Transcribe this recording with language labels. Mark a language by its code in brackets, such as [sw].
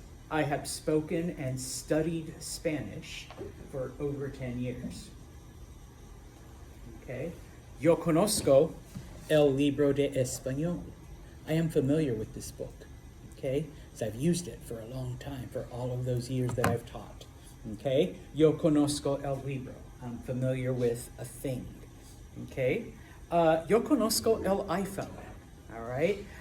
[en] I have spoken and studied Spanish for over 10 years. Okay? [es] Yo conozco el libro de español. [en] I am familiar with this book. Okay? So I've used it for a long time, for all of those years that I've taught. Okay? [es] Yo conozco el libro. [en] I'm familiar with a thing. Okay? Yo conozco el iPhone. All right.